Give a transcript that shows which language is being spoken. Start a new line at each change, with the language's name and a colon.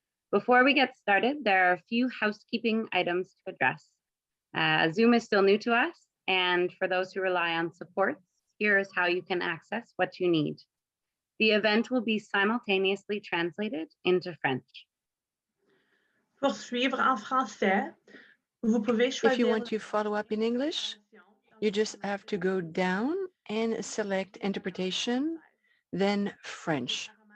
English: Before we get started, there are a few housekeeping items to address. Zoom is still new to us, and for those who rely on supports, here is how you can access what you need. The event will be simultaneously translated into French.
French: Pour suivre en français, vous pouvez choisir.
English: If you want to follow up in English, you just have to go down and select interpretation, then French.